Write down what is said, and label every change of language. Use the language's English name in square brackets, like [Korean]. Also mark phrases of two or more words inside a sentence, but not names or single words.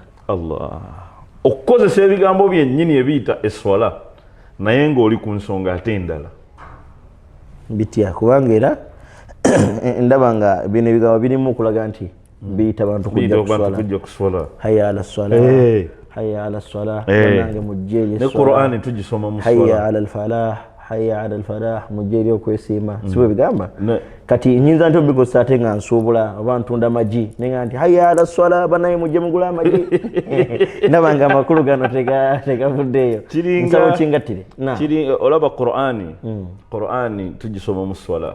[Ganda] Allah okukozesa ebigambo byennyini ebiyita eswala naye ng'oli ku nsonga ate endala bitya kubanga era ndaba nga bino ebigambo birimu okulaga nti biyita bantu kujja kuswala [Arabic] حي على الصلاة حي على الصلاة nange mujje [Ganda] ne Qur'ani tugisoma mu swala [Arabic] حي على الفلاح حي على الفلاح [Ganda] mujje eri okwesiima siwe bigamba kati nyinza nti obikosa ate nga nsuubula oba ntunda magi nenga nti [Arabic] حي على الصلاة [Ganda] banaye mujje mugula amagi ndaba nga amakulu gano tegavuddeeyo nsaba kingattire olaba Qur'ani tugisoma mu swala